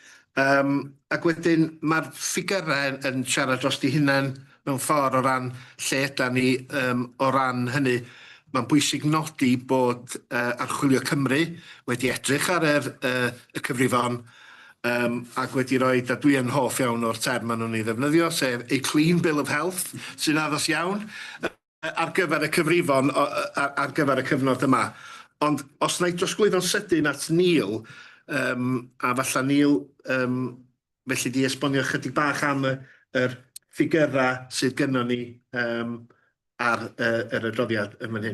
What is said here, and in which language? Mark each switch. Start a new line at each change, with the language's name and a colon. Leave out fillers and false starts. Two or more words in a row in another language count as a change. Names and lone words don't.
Welsh: Ac wedyn, mae'r ffigurau yn siarad dros di hunain mewn ffordd o ran lle yda ni o ran hynny. Mae'n bwysig nodi bod Archwilio Cymru wedi edrych ar y cyfrifon ac wedi rhoi, a dwi yn hoff iawn o'r term maen nhw'n ei ddefnyddio, sef
English: a clean bill of health,
Welsh: sy'n addas iawn ar gyfer y cyfrifon, ar gyfer y cyfnod yma. Ond os na i drosglwyddo'n sydyn at Neil, a falla Neil felly di esbonio chydig bach am yr ffigurau sydd gennym ni ar yr adroddiad yn fan hyn.